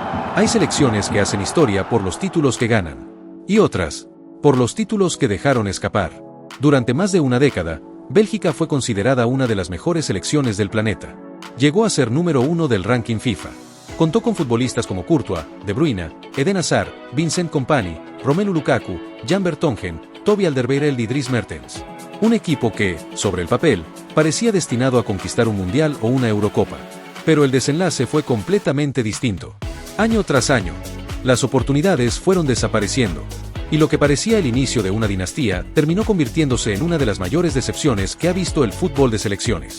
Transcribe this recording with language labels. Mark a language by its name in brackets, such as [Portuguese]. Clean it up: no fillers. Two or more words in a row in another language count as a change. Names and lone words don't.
[Spanish] Hay selecciones que hacen historia por los títulos que ganan, y otras, por los títulos que dejaron escapar. Durante más de una década, Bélgica fue considerada una de las mejores selecciones del planeta. Llegó a ser número 1 del ranking FIFA. Contó con futbolistas como Courtois, De Bruyne, Eden Hazard, Vincent Kompany, Romelu Lukaku, Jan Vertonghen, Toby Alderweireld y Dries Mertens. Un equipo que, sobre el papel, parecía destinado a conquistar un mundial o una Eurocopa. Pero el desenlace fue completamente distinto. Año tras año, las oportunidades fueron desapareciendo, y lo que parecía el inicio de una dinastía terminó convirtiéndose en una de las mayores decepciones que ha visto el fútbol de selecciones.